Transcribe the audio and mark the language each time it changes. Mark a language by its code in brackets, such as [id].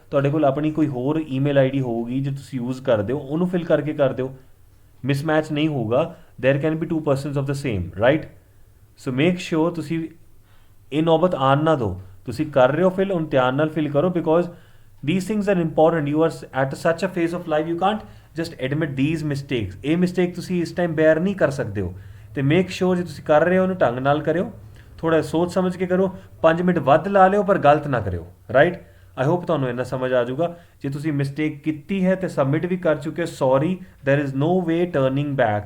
[pa] ਤੁਹਾਡੇ ਕੋਲ ਆਪਣੀ ਕੋਈ ਹੋਰ ਈਮੇਲ ID ਹੋਊਗੀ ਜੋ ਤੁਸੀਂ ਯੂਜ਼ ਕਰਦੇ ਹੋ, ਉਹਨੂੰ ਫਿਲ ਕਰਕੇ ਕਰ ਦਿਓ। ਮਿਸਮੈਚ ਨਹੀਂ ਹੋਊਗਾ। [en] There can be 2 persons of the same, right. So make sure [pa] ਤੁਸੀਂ ਇਹ ਨੌਬਤ ਆਉਣ ਨਾ ਦਿਓ। ਤੁਸੀਂ ਕਰ ਰਹੇ ਹੋ ਫਿਲ, ਹੁਣ ਧਿਆਨ ਨਾਲ ਫਿਲ ਕਰੋ, because [en] these things are important. You are at such a phase of life, you can't just admit these mistakes. [pa] ਇਹ ਮਿਸਟੇਕ ਤੁਸੀਂ ਇਸ ਟਾਈਮ ਬੇਅਰ ਨਹੀਂ ਕਰ ਸਕਦੇ ਹੋ। ਅਤੇ [en] make sure [pa] ਜੇ ਤੁਸੀਂ ਕਰ ਰਹੇ ਹੋ ਉਹਨੂੰ ਢੰਗ ਨਾਲ ਕਰਿਓ, ਥੋੜ੍ਹਾ ਸੋਚ ਸਮਝ ਕੇ ਕਰੋ। 5 ਮਿੰਟ ਵੱਧ ਲਾ ਲਿਓ ਪਰ ਗਲਤ ਨਾ ਕਰਿਓ, ਰਾਈਟ। [en] I hope [pa] ਤੁਹਾਨੂੰ ਇੰਨਾ ਸਮਝ ਆ ਜਾਊਗਾ। ਜੇ ਤੁਸੀਂ ਮਿਸਟੇਕ ਕੀਤੀ ਹੈ ਅਤੇ ਸਬਮਿਟ ਵੀ ਕਰ ਚੁੱਕੇ ਹੋ, sorry, [en] There is no way turning back.